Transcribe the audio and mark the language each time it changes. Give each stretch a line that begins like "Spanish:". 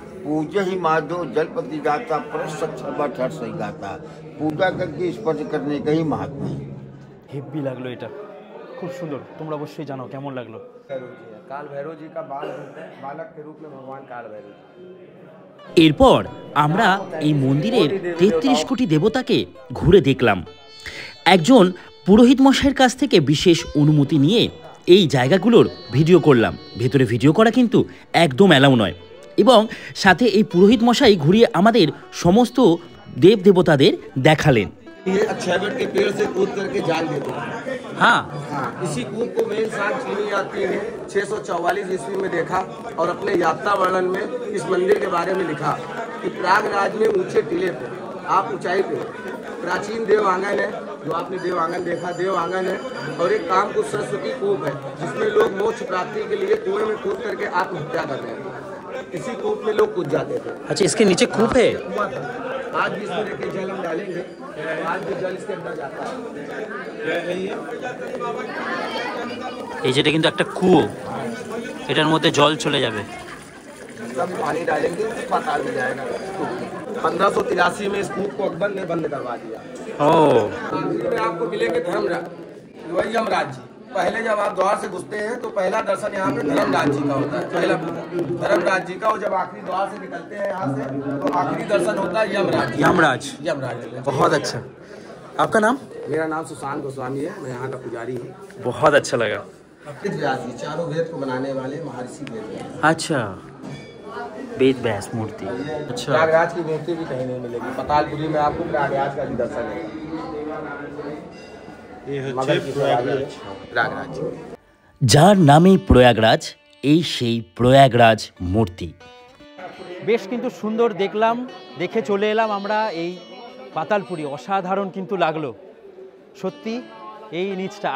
Hindi: पूजे ही माधव जलपति जाता, परस सही गाता। पूजा करके स्पर्श करने का ही महात्मा है।
Bangla: হেব্বি লাগলো এটা, খুব সুন্দর। তোমরা অবশ্যই জানো কেমন লাগলো।
Hindi: काल भैरव जी का बालक के रूप में भगवान काल भैरव जी।
Bangla: এরপর আমরা এই মন্দিরের 33 কোটি দেবতাকে ঘুরে দেখলাম। একজন পুরোহিত মশাইয়ের কাছ থেকে বিশেষ অনুমতি নিয়ে এই জায়গাগুলোর ভিডিও করলাম। ভেতরে ভিডিও করা কিন্তু একদম অ্যালাউ নয়। এবং সাথে এই পুরোহিত মশাই ঘুরিয়ে আমাদের সমস্ত দেব দেবতাদের দেখালেন।
Hindi: ये अक्षय वट के पेड़ से कूद करके जान देते हैं। हाँ, इसी कूद को मेन सांग चीनी यात्री ने 644 ईस्वी में देखा और अपने यात्रा वर्णन में इस मंदिर के बारे में लिखा कि प्रयागराज में ऊंचे टीले पे, आप ऊंचाई पे प्राचीन देव आंगन है। जो आपने देव आंगन देखा, देव आंगन है। और एक कामकुट सरस्वती कूप है, जिसमें लोग मोक्ष प्राप्ति के लिए कुएं में कूद करके आत्महत्या कर रहे हैं। इसी कूप में लोग कूद जाते थे। अच्छा, इसके नीचे कूप है। आज भी इसमें देखिए जल हम डालेंगे, आज भी जल इसके अंदर जाता है।
Bangla: এই যেটা কিন্তু একটা কুয়ো, এটার মধ্যে জল চলে যাবে।
Hindi: जब पानी डालेंगे तो पाताल में जाएगा। 1583 में इस कूप को अकबर ने बंद करवा दिया। मंदिर में आपको मिलेंगे धर्मराज, वही यमराज जी। पहले जब आप द्वार से घुसते हैं तो पहला दर्शन यहाँ पे धर्मराज जी का होता है, पहला धर्मराज जी का। और जब आखिरी द्वार से निकलते हैं यहाँ से तो आखिरी दर्शन होता है यमराज। यमराज। बहुत अच्छा। आपका नाम? मेरा नाम सुशांत गोस्वामी है, मैं यहाँ का पुजारी हूँ। बहुत अच्छा लगा। व्यास जी, चारों वेद को बनाने वाले महर्षि वेद व्यास। अच्छा, वेद व्यास मूर्ति। अच्छा, प्रयागराज की मूर्ति भी कहीं नहीं मिलेगी। पातालपुरी में आपको प्रयागराज का भी दर्शन है। प्रयागराज
Bangla: যার নামে প্রয়াগরাজ, এই সেই প্রয়াগরাজ মূর্তি। বেশ কিন্তু সুন্দর দেখলাম, দেখে চলে এলাম আমরা এই পাতালপুরি। অসাধারণ কিন্তু লাগলো সত্যি এই নিচটা।